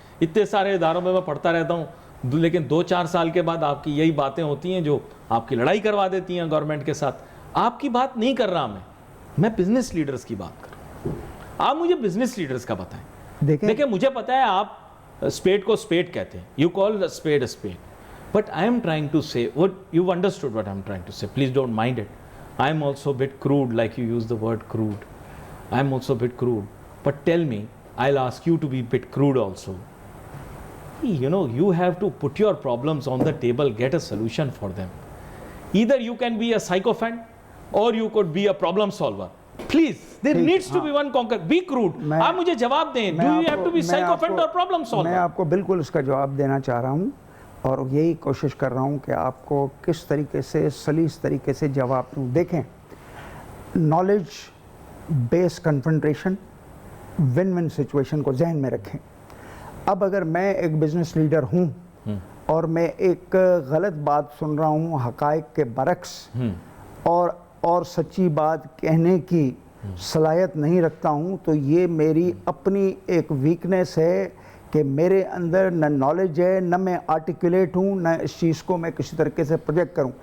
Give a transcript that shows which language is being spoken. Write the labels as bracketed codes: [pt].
[ur] اتنے سارے اداروں میں پڑھتا رہتا ہوں, لیکن 2-4 سال کے بعد آپ کی یہی باتیں ہوتی ہیں جو آپ کی لڑائی کروا دیتی ہیں گورنمنٹ کے ساتھ. آپ کی بات نہیں کر رہا میں بزنس لیڈرز کی بات کر رہا ہوں. آپ مجھے بزنس لیڈرز کا بتائیں. دیکھیں مجھے پتا ہے آپ اسپیڈ کو اسپیڈ کہتے ہیں, [en] You call speed speed, but I am trying to say what you understood what I am trying to say, please don't mind it. I am also a bit crude, like you use the word crude. I am also a bit crude. But tell me, I'll ask you to be a bit crude also. You know, you have to put your problems on the table, get a solution for them. Either you can be a sycophant or you could be a problem solver. Please, there needs to be one conquer. Be crude. [ur] آپ مجھے جواب دیں. [en] Do you have to be sycophant or problem solver? [ur] میں آپ کو بالکل اس کا جواب دینا چاہ رہا ہوں, اور یہی کوشش کر رہا ہوں کہ آپ کو کس طریقے سے سلیس طریقے سے جواب دوں. دیکھیں knowledge base confrontation, one one situation کو ذہن میں رکھیں. اب اگر میں ایک بزنس لیڈر ہوں اور میں ایک غلط بات سن رہا ہوں حقائق کے برعکس, اور سچی بات کہنے کی صلاحیت نہیں رکھتا ہوں, تو یہ میری اپنی ایک ویکنیس ہے کہ میرے اندر نہ نالج ہے, نہ میں آرٹیکولیٹ ہوں, نہ اس چیز کو میں کسی طریقے سے پروجیکٹ کروں.